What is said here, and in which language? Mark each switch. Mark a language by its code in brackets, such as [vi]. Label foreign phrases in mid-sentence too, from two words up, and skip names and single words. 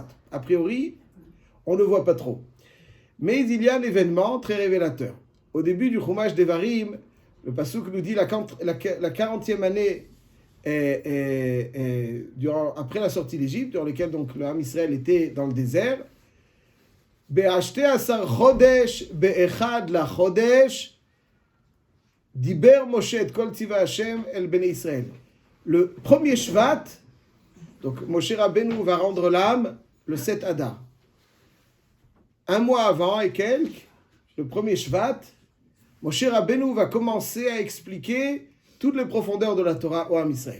[fr] A priori, on ne voit pas trop. Mais il y a un événement très révélateur. Au début du [he] חומש דברים, [fr] le pasuk nous dit la 40e année après la sortie d'Égypte, durant laquelle donc le [he] עם ישראל [fr] était dans le désert. [he] בעשתי עשר חדש באחד לחדש דבר משה את כל צוה השם אל בני ישראל. [fr] Le premier Shvat, donc Moshe Rabbeinu va rendre l'âme le 7 Adar. Un mois avant et quelques, le premier Shvat, Moshe Rabbeinu va commencer à expliquer toutes les profondeurs de la Torah au [he] עם ישראל.